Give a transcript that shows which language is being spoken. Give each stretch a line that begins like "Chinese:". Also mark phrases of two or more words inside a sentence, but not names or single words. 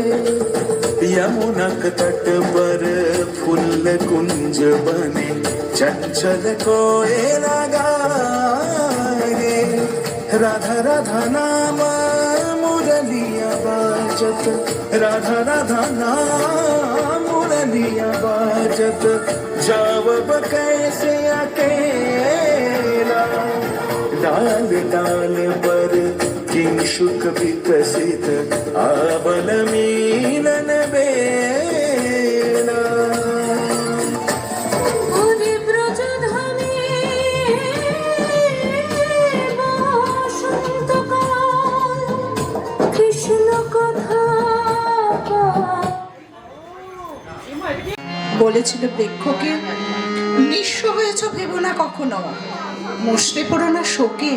Maithili: यमुनक तट पर फुल्ल कुंज बने चंचल कोयला गाए राधा राधा नाम मुरलिया बाजत राधा राधा नाम मुरलिया बाजत जावब कैसे अकेला डाल डाल पर किंशुक विकसित आबल मीलन बेला
Bangla: ওরে ব্রজধামে বসন্তকাল কৃষ্ণ কথা বলেছিল বৃক্ষকে, নিঃস্ব হয়েছ ভেবো না কখনো, মুষড়ে পড়ো না শোকে।